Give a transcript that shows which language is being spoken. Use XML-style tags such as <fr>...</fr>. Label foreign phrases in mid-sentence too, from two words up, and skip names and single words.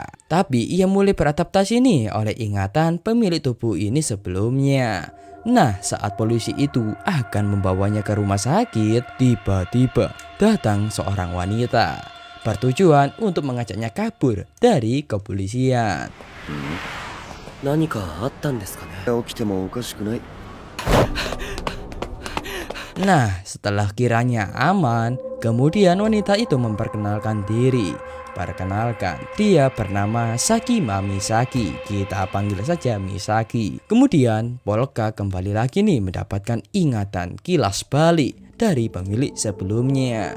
<id>Tapi ia mulai beradaptasi nih oleh ingatan pemilik tubuh ini sebelumnya. Nah, saat polisi itu akan membawanya ke rumah sakit, tiba-tiba datang seorang wanita bertujuan untuk mengajaknya kabur dari kepolisian.</id> <ja>何かあったんですかね。起きてもおかしくない。</ja> <id>Nah, setelah kiranya aman, kemudian wanita itu memperkenalkan diri. Perkenalkan, dia bernama Sakima Misaki. Kita panggil saja Misaki. Kemudian, Polka kembali lagi nih mendapatkan ingatan kilas balik dari pemilik sebelumnya.</id>